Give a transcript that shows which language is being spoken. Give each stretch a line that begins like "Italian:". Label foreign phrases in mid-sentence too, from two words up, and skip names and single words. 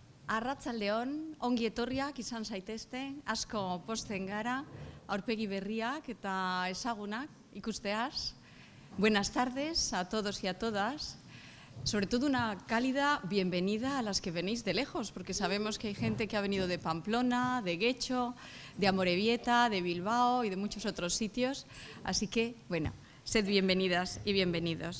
Basque: Arratsaldeon, ongi etorriak izan zaitezte, asko pozten gara, aurpegi berriak eta ezagunak ikusteaz.
Spanish: Buenas tardes a todos y a todas. Sobre todo una cálida bienvenida a las que venís de lejos, porque sabemos que hay gente que ha venido de Pamplona, de Guecho, de Amorebieta, de Bilbao y de muchos otros sitios. Así que, bueno, sed bienvenidas y bienvenidos.